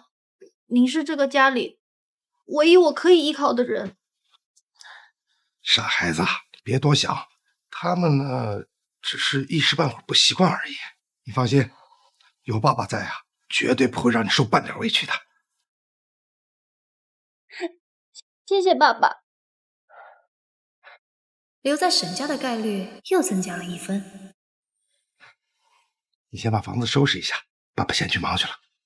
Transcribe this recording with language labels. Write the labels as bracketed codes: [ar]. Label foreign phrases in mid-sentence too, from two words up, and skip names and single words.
[zh] 您是這個家裡唯一我可以依靠的人。傻孩子，別多想，他們呢，只是一時半會兒不習慣而已。你放心，有爸爸在啊，絕對不會讓你受半點委屈的。謝謝爸爸。留在沈家的概率又增加了1分。你先把房子收拾一下，爸爸先去忙去了。